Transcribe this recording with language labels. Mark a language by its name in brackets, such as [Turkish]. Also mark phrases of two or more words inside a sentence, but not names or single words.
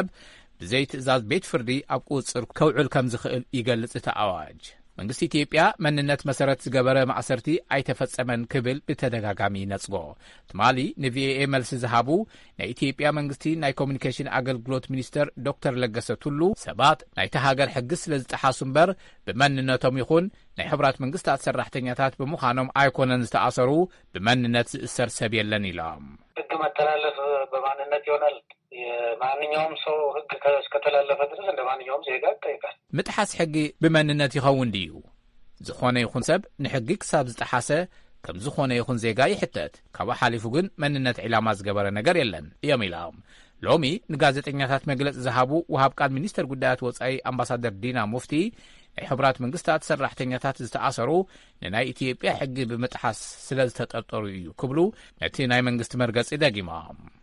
[Tigrinya] ብዘይ ትእዛዝ ቤት ፍርዲ ኣብ ቁጽር ከውዕል ከም ዝኽእል ይገልጽ እቲ ኣዋጅ። መንግስቲ ኢትዮጵያ መንነት መሰረት ዝገበረ ማእሰርቲ ኣይተፈጸመን ክብል ብተደጋጋሚ ነጽጎ። ትማሊ ንቪኦኤ መልሲ ዝሃቡ ናይ ኢትዮጵያ መንግስቲ ናይ ኮሙኒኬሽን ኣገልግሎት ሚኒስተር ዶክተር ለገሰ ቱሉ ሰባት ናይቲ ሃገር ሕጊ ስለ ዝጠሓሱ እምበር ብመንነቶም ይኹን ናይ ሕብራት መንግስታት ሰራሕተኛታት ብምዃኖም ኣይኮነን ዝተኣሰሩ ብመንነት ዝእሰር ሰብ የለን ኢሎም። [Amharic] ሕጊ መተላለፍ በማንነት ይሆናል። የማንኛውም ሰው ሕግ እስከተላለፈ ድረስ እንደ ማንኛውም ዜጋ ይጠይቃል። [Tigrinya] ምጥሓስ ሕጊ ብመንነት ይኸውን ድዩ? ዝኾነ ይኹን ሰብ ንሕጊ ክሳብ ዝጠሓሰ ከም ዝኾነ ይኹን ዜጋ ይሕተት። ካብኡ ሓሊፉ ግን መንነት ዒላማ ዝገበረ ነገር የለን እዮም ኢሎም። ሎሚ ንጋዜጠኛታት መግለጽ ዝሃቡ ወሃብ ቃል ሚኒስተር ጉዳያት ወጻኢ ኣምባሳደር ዲና ሙፍቲ ናይ ሕብራት መንግስታት ሰራሕተኛታት ዝተኣሰሩ ንናይ ኢትዮጵያ ሕጊ ብምጥሓስ ስለ ዝተጠርጠሩ እዩ ክብሉ ነቲ ናይ መንግስቲ መርገጺ ደጊሞም።